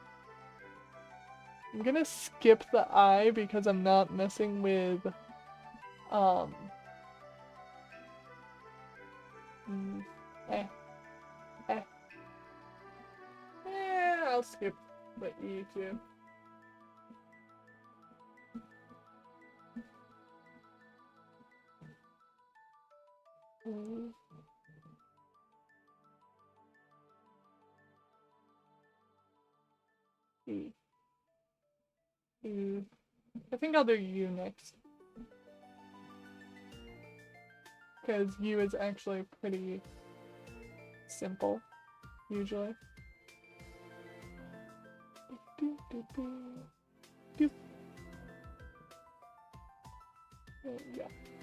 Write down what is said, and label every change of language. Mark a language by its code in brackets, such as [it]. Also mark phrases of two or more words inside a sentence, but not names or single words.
[en] I'm gonna skip the eye because I'm not messing with, eh, eh. I'll skip the E too. E. U. I think I'll do U next. Because U is actually pretty simple, usually. There we go.